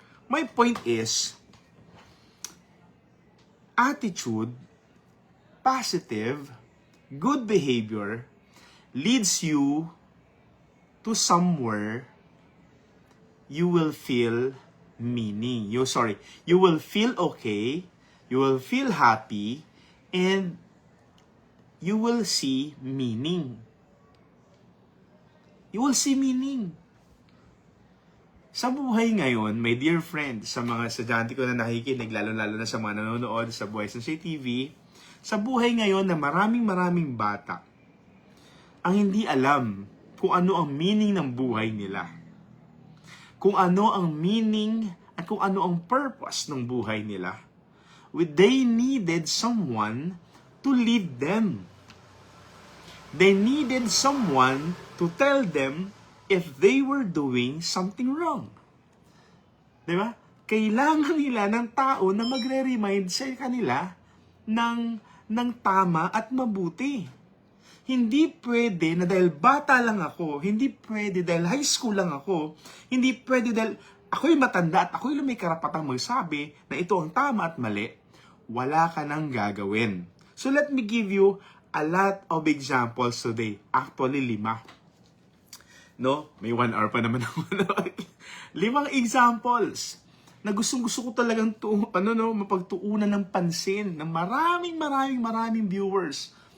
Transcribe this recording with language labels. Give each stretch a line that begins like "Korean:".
English: My point is, attitude, positive, good behavior, leads you to somewhere you will feel meaning. You will feel okay, you will feel happy, and you will see meaning. You will see meaning.
Filipino: Sa buhay ngayon,
English: my dear friend,
Filipino: sa mga estudyante ko na nakikinig, lalo-lalo na sa mga nanonood sa Buhay Sensei TV, sa buhay ngayon na maraming bata ang hindi alam kung ano ang meaning ng buhay nila. Kung ano ang meaning at kung ano ang purpose ng buhay nila.
English: They needed someone to lead them. They needed someone to tell them if they were doing something wrong.
Filipino: Diba? Kailangan nila ng tao na magre-remind sa kanila ng tama at mabuti. Hindi pwede na dahil bata lang ako, hindi pwede dahil high school lang ako, hindi pwede dahil ako'y matanda at ako'y may karapatang magsabi na ito ang tama at mali, wala ka nang gagawin.
English: So let me give you a lot of examples today. Actually, 5.
Filipino: No? May 1 hour pa naman ako. 5 examples na gustong-gusto ko talagang mapagtuunan ng pansin ng maraming viewers.